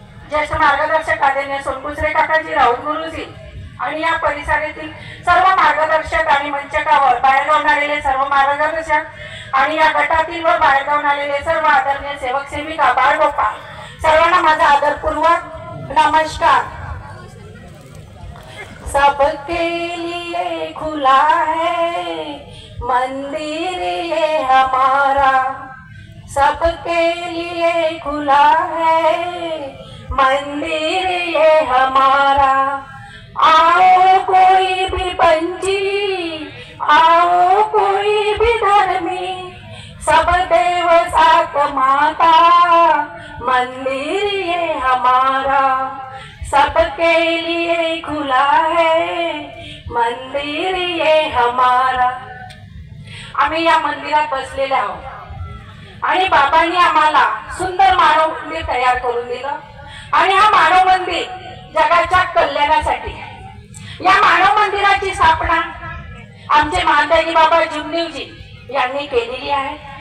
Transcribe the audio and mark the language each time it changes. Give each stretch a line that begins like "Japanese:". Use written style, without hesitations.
Marathi: ज्येष्ठ मार्गदर्शक आदरणीय सोनकुसरे काकाजी, राहुल गुरुजी आणि या परिसरातील सर्व मार्गदर्शक आणि मंचकावर बाहेरगावून आलेले सर्व मार्गदर्शक आणि या गटातील व बाहेरगावून आलेले सर्व आदरणीय सेवक सेविका बाळगोपाळ सर्वांना माझा आदरपूर्वक नमस्कार।
Hindi: सबके लिए खुला है मंदिर ये हमारा, सबके लिए खुला है मंदिर ये हमारा। आओ कोई भी पंछी, आओ कोई भी धर्मी, सब देव साथ माता, मंदिर ये हमारा। सबके लिए खुला है मंदिर ये हमारा।
Marathi: आम्ही या मंदिरात बसलेले आहोत आणि बाबांनी आम्हाला सुंदर मानव मंदिर तयार करून दिलं आणि हा मानव मंदिर जगाच्या कल्याणासाठी। या मानव मंदिराची स्थापना आमचे महांताजी बाबा जुमदेवजी यांनी केलेली आहे।